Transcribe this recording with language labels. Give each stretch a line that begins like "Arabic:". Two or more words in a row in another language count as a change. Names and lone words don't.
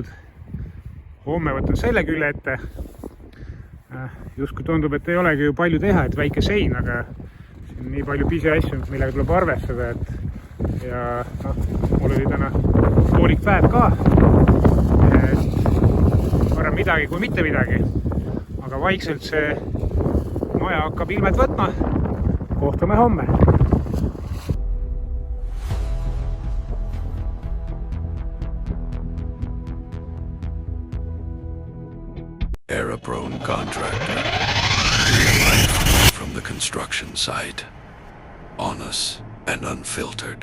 Estonian: Homme võtan selle külje ette. Justkui tundub, et ei olegi ju palju teha, et väike sein, aga siin on nii palju pisiasju, millega tuleb arvestada. Ja mul oli täna poolik päev ka. Parem midagi kui mitte midagi, aga vaikselt see maja hakkab ilmed võtma. Kohtume homme.
English: Error-prone contractor. From the construction site. Honest and unfiltered.